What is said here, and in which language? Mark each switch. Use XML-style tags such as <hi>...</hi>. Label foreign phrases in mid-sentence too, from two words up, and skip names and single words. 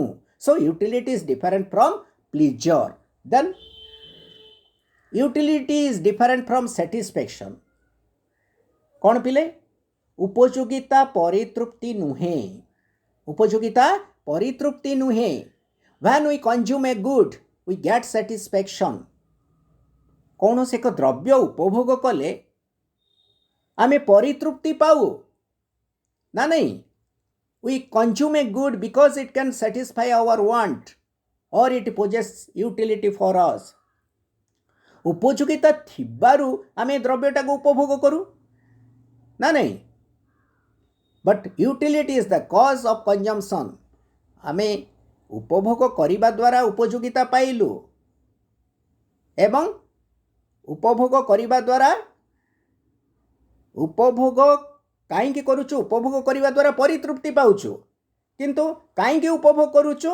<en>So utility is different from pleasure. Then utility is different from satisfaction.</en> <or>କ'ଣ ପିଲେ? ଉପଯୋଗିତା ପରିତୃପ୍ତି ନୁହେଁ। ଉପଯୋଗିତା ପରିତୃପ୍ତି ନୁହେଁ।</or> <en>When we consume a good, we get satisfaction.</en> <or>କୌଣସି ଏକ ଦ୍ରବ୍ୟ ଉପଭୋଗ କଲେ ଆମେ ପରିତୃପ୍ତି ପାଉ ନା ନାହିଁ?</or> <en>We consume a good because it can satisfy our want or it possesses utility for us.</en> <or>ଉପଯୋଗିତା ଥିବାରୁ ଆମେ ଦ୍ରବ୍ୟଟାକୁ ଉପଭୋଗ କରୁ ନା ନାହିଁ?</or> <en>But utility is the cause of consumption.</en> <or>ଆମେ ଉପଭୋଗ କରିବା ଦ୍ୱାରା ଉପଯୋଗିତା ପାଇଲୁ ଏବଂ ଉପଭୋଗ କରିବା ଦ୍ୱାରା ଉପଭୋଗ କାହିଁକି କରୁଛୁ? ଉପଭୋଗ କରିବା ଦ୍ୱାରା ପରିତୃପ୍ତି ପାଉଛୁ। କିନ୍ତୁ କାହିଁକି ଉପଭୋଗ କରୁଛୁ?</or>